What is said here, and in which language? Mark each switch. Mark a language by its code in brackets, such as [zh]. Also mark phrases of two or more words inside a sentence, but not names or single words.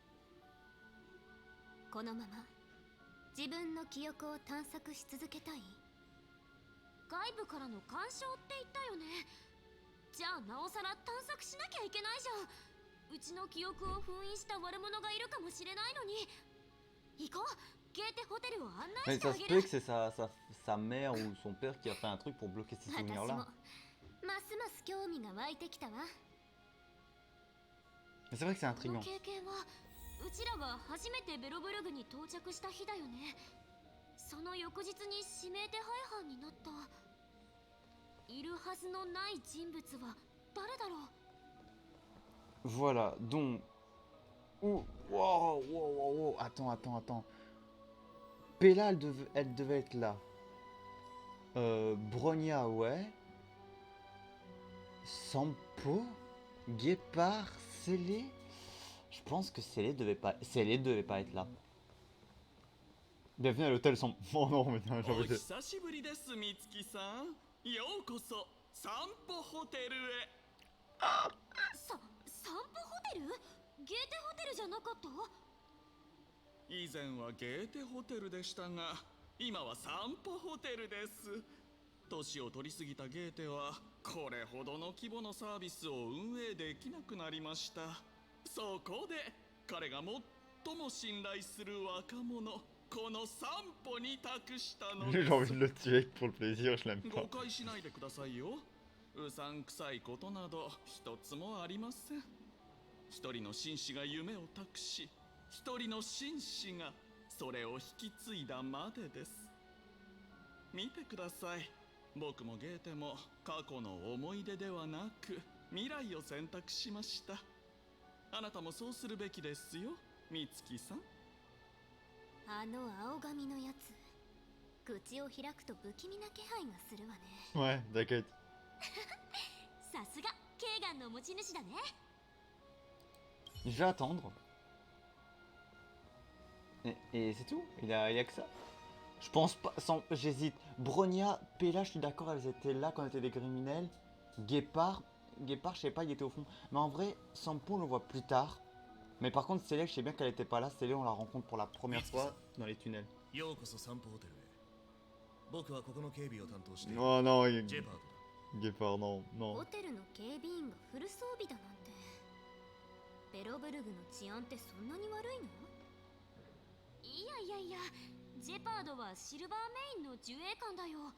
[ja] このまま自分の記憶を探索し続けたい？外部からの干渉って言ったよね。じゃあなおさら探索しなきゃいけないじゃん。うちの記憶を封印した悪者がいるかもしれないのに。行こう、ゲーテホテルを案内 [fr] Mais [ja] してあ [fr] ça se [ja] げ [fr] peut [ja] る。 [fr] que c'est sa mère ou son père qui a fait un truc pour bloquer ces [ja] 私も [fr] souvenirs-là. [ja] ますます興味が湧いてきたわ。 [fr] Mais c'est vrai que c'est [ja] この [fr] intriguant. [ja] 経験はうちらが初めてベロブルグに到着した日だよね。その翌日に指名手配犯になった。いるはずのない人物は誰だろう。 [fr] Voilà, donc... Ouh, wow, attends. Pella, elle devait être là. Bronya, ouais. Sampo, Guépard, Célé. Je pense que Célé devait pas être là. Bienvenue à l'hôtel Sampo. Oh non, mais non, j'ai [ja] お [fr] envie de... [ja] 久しぶりです、美月さん。ようこそ散歩ホテルへ。散歩ホテル？ゲーテホテルじゃなかった？以前はゲーテホテルでしたが、今は散歩ホテルです。年を取りすぎたゲーテはこれほどの規模のサービスを運営できなくなりました。そこで彼が最も信頼する若者、この散歩に託したので [fr] J'ai [ja] す。 [fr] envie de le tuer pour le plaisir, je l'aime [ja] 誤 [fr] pas. [ja] 解しないでくださいよ。うさんくさいことなど一つもありません。一人の紳士が夢を託し、一人の紳士がそれを引き継いだまでです。見てください。僕もゲーテも過去の思い出ではなく未来を選択しました。あなたもそうするべきですよ、美月さん。あの青髪のやつ、口を開くと不気味な気配がするわね。 [fr] Ouais, t'inquiète. [ja] さすがケーガンの持ち主だね。 [fr] Je vais attendre. Et c'est tout? Il y a que ça? Je pense pas, j'hésite. Bronya, Pella, je suis d'accord, elles étaient là quand on était des criminels. Guépard, je sais pas, il était au fond. Mais en vrai, Sampo, on le voit plus tard. Mais par contre, Célé, je sais bien qu'elle était pas là. Célé, on la rencontre pour la première fois dans les tunnels. [ja] ようこそ散歩ホテルへ。僕はここの警備を担当している [fr] Oh non, [ja] ジェパードだ。 [fr] Guépard, non, [ja] ホ [fr] non. [ja] テルの警備員がフル装備だなんて。ベロブルグの治安ってそんなに悪いの？いや、ジェパードはシルバーメインの自衛官だよ。